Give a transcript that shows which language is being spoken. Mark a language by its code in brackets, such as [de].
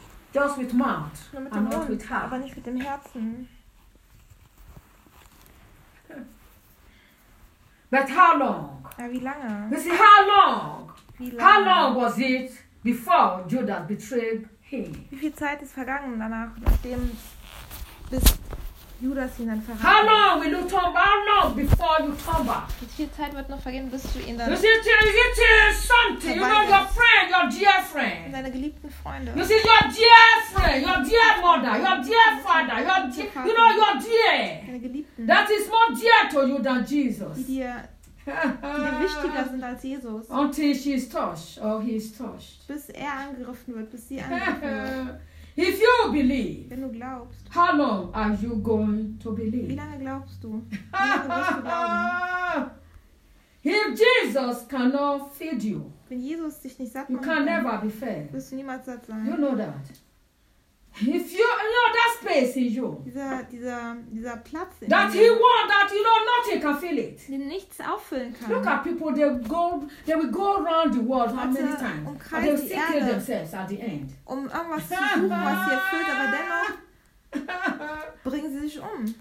[en] Just with mouth, [de] nur mit dem [en] and [de] Mund, [en] not with heart. [de] Aber nicht mit dem Herzen. [en] But how long? [de] Ja, wie lange? [en] You see, how long? [de] Wie lange? [en] How long was it before Judas betrayed him? [de] Wie viel Zeit ist vergangen danach, nachdem bis Judas ihn dann verraten? [en] How long will you turn back? How long before you turn back? [de] Wie viel Zeit wird noch vergehen, bis du ihn dann? [en] You see, it is something. You know your friend, your dear friend. [de] Deine geliebten Freunde. [en] You see, your dear friend, your dear mother, your dear father, your dear, you know your dear. [de] Deine geliebten. [en] That is more dear to you than Jesus. [de] Die dir wichtiger sind als Jesus. [en] Until she is touched or he is touched. [de] Bis er angegriffen wird, bis sie angegriffen wird. [en] If you believe, [de] wenn du glaubst, [en] how long are you going to believe? [de] Wie lange glaubst du? Wie lange wirst du glauben? [en] If Jesus cannot feed you, [de] wenn Jesus dich nicht satt [en] you [de] machen [en] can never be fed. [de] Wirst du niemals satt sein. [en] You know that. If you know that space is you. [de] Dieser Platz [en] in that he want that you know nothing can fill it. [de] Den nichts auffüllen kann. [en] Look at people, they will go around the world how many times? [de] Um Kreise, [en] and they still kill themselves at the end. [de] Um irgendwas zu suchen, was sie erfüllt, aber dennoch bringen sie sich um.